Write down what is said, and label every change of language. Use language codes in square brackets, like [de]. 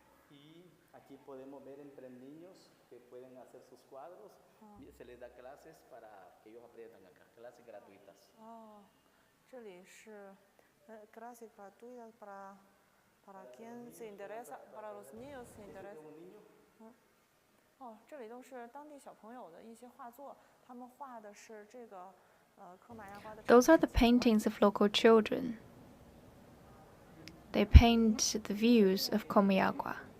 [es] Y aquí podemos ver entre niños que pueden hacer sus cuadros. Se les da clases para que ellos aprendan acá, clases gratuitas. [zh] 这里是 [es] clases gratuitas para quien se interesa, para los niños se interesa. [zh] 这里都是当地小朋友的一些画作，他们画的是这个科马亚瓜的。 [en] Those are the paintings of local children. They paint the views of Comayagua.